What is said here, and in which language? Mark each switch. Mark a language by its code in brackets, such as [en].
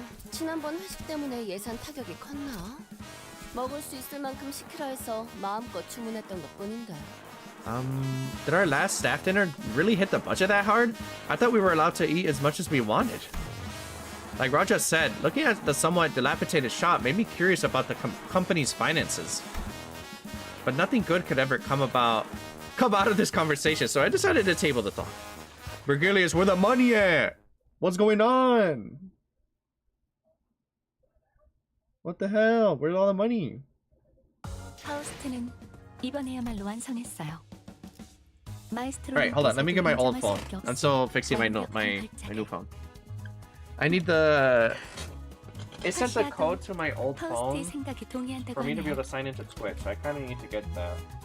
[ko] 지난번 회식 때문에 예산 타격이 컸나? 먹을 수 있을 만큼 시키라 해서 마음껏 주문했던 것뿐인데. [en] Did our last staff dinner really hit the budget that hard? I thought we were allowed to eat as much as we wanted. Like Raja said, looking at the somewhat dilapidated shop made me curious about the company's finances. But nothing good could ever come out of this conversation, so I decided to table the thought. Virgilius, where the money at? What's going on? What the hell? Where's all the money? [ko] 파우스트는 이번에야말로 완성했어요. 마에스트로. [en] Alright, hold on. Let me get my old phone. I'm still fixing my new phone. I need the... It sent the code to my old phone [ko] 생각이 동의한다고 [en] for me to be [ko] 하네요. [en] able to sign into Twitch. So I kind of need to get that.